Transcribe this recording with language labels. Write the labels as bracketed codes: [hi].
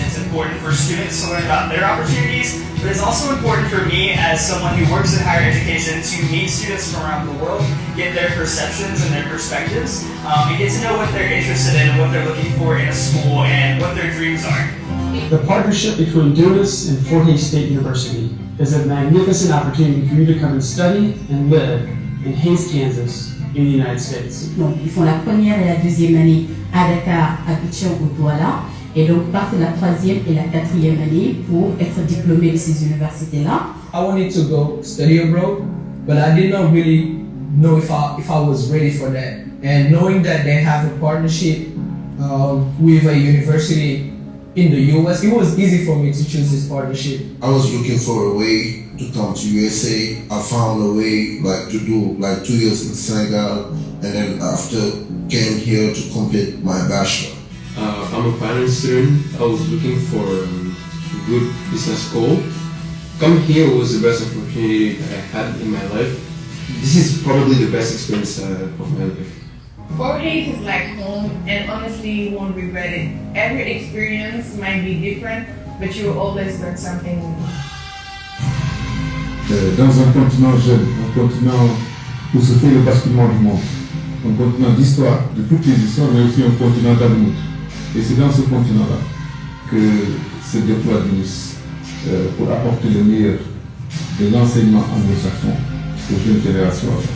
[en] It's important for students to learn about their opportunities, but it's also important for me as someone who works in higher education to meet students from around the world, get their perceptions and their perspectives, and get to know what they're interested in and what they're looking for in a school and what their dreams are. The partnership between DUNIS and Fort Hays State University is a magnificent opportunity for you to come and study and live in Hays, Kansas, in the United States. [fr] Donc, ils font la première et la deuxième année à Dakar, à Pichon ou Douala, et donc partent la troisième et la quatrième année pour être diplômés de ces universités-là. [en] I wanted to go study abroad, but I did not really know if I was ready for that. And knowing that they have a partnership with a university in the US, it was easy for me to choose this partnership. I was looking for a way to come to USA. I found a way to do 2 years in Senegal, and then after came here to complete my bachelor. I'm a finance student. I was looking for a good business school. Coming here was the best opportunity that I had in my life. This is probably the best experience of my life. Fort Hays is like home, and honestly, you won't regret it. Every experience might be different, but you will always learn something new. [fr] Dans un continent jeune, un continent où se fait le basculement du monde, un continent d'histoire, de toutes les histoires, mais aussi un continent d'avenir. Et c'est dans ce continent-là que se déploie DUNIS pour apporter le meilleur de l'enseignement anglo-saxon aux jeunes générations.